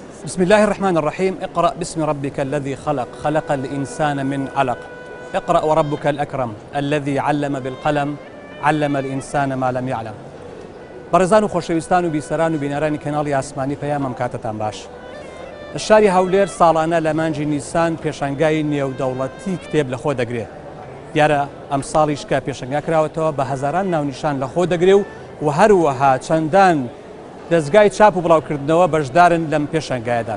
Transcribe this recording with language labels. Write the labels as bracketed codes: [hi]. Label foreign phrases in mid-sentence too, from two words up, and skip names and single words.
[ar] بسم الله الرحمن الرحيم. اقرأ باسم ربك الذي خلق، خلق الإنسان من علق. اقرأ وربك الأكرم الذي علم بالقلم، علم الإنسان ما لم يعلم. [ckb] بەڕێزان و خۆشەویستان و بیسەران و بینەرانی کەناڵی ئاسمانی پەیامم کاتتان باش. شاری هەولێر ساڵانە لە مانجی نیسان پێشەنگای نێودەوڵەتی کتێب لەخۆ دەگرێت. دیارە ئەم ساڵیش کە پێشەنگا کراوەتەوە بە هەزاران ناونیشان لەخۆ دەگرێ و هەروەها چەندان دەستگای چاپ و بڵاوکردنەوە بەشدارن لەم پێشەنگایەدا.